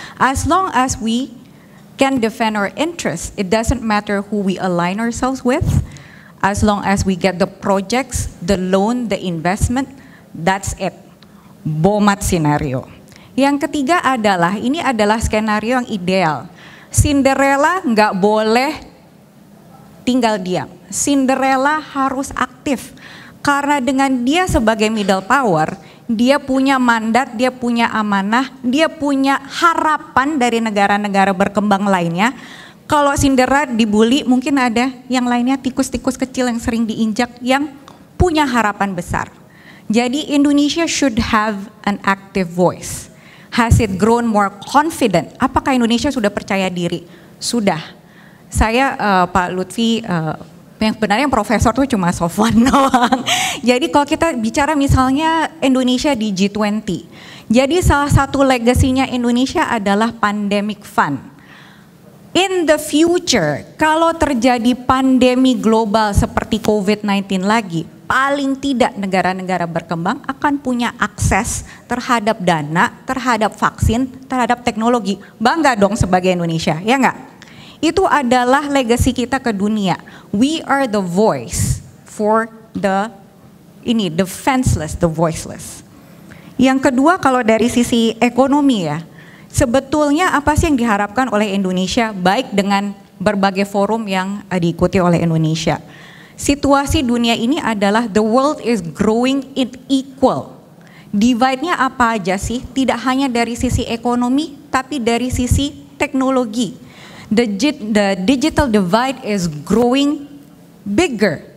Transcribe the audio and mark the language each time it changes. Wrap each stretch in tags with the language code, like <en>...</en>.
<en>As long as we can defend our interests, it doesn't matter who we align ourselves with. As long as we get the projects, the loan, the investment, that's it. BOMAT scenario.</en> <id>Yang ketiga adalah, ini adalah skenario yang ideal. Cinderella nggak boleh tinggal diam. Cinderella harus aktif. Karena dengan dia sebagai middle power, dia punya mandat, dia punya amanah, dia punya harapan dari negara-negara berkembang lainnya. Kalau Cinderella dibully, mungkin ada yang lainnya tikus-tikus kecil yang sering diinjak yang punya harapan besar.</id> <en>Jadi Indonesia should have an active voice. Has it grown more confident?</en> <id>Apakah Indonesia sudah percaya diri? Sudah. Saya Pak Lutfi, yang sebenarnya yang profesor tuh cuma Sofwan doang. Jadi kalau kita bicara misalnya Indonesia di G20. Jadi salah satu legasinya Indonesia adalah pandemic fund.</id> <en>In the future,</en> <id>kalau terjadi pandemi global seperti COVID-19 lagi, paling tidak negara-negara berkembang akan punya akses terhadap dana, terhadap vaksin, terhadap teknologi. Bangga dong sebagai Indonesia, ya enggak? Itu adalah legasi kita ke dunia.</id> <en>We are the voice for the defenseless, the voiceless.</en> <id>Yang kedua kalau dari sisi ekonomi ya, sebetulnya apa sih yang diharapkan oleh Indonesia baik dengan berbagai forum yang diikuti oleh Indonesia. Situasi dunia ini adalah</id> <en>the world is growing in equal.</en> <id>Divide-nya apa aja sih? Tidak hanya dari sisi ekonomi, tapi dari sisi teknologi.</id> <en>The digital divide is growing bigger.</en>